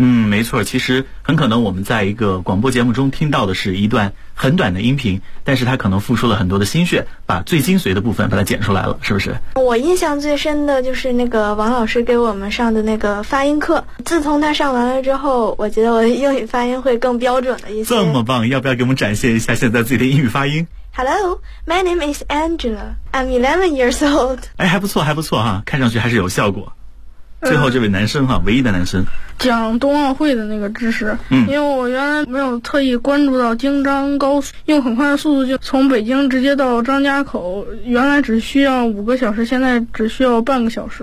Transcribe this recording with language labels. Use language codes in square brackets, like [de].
[zh] 嗯，没错，其实很可能我们在一个广播节目中听到的是一段很短的音频，但是他可能付出了很多的心血，把最精髓的部分把它剪出来了，是不是？我印象最深的就是那个王老师给我们上的那个发音课，自从他上完了之后，我觉得我的英语发音会更标准了一些。这么棒，要不要给我们展现一下现在自己的英语发音？ [en] Hello, my name is Angela. I'm 11 years old. [zh] 哎，还不错，还不错哈，看上去还是有效果。最后这位男生哈、唯一的男生讲冬奥会的那个知识，因为我原来没有特意关注到京张高速，用很快的速度就从北京直接到张家口，原来只需要5个小时，现在只需要半个小时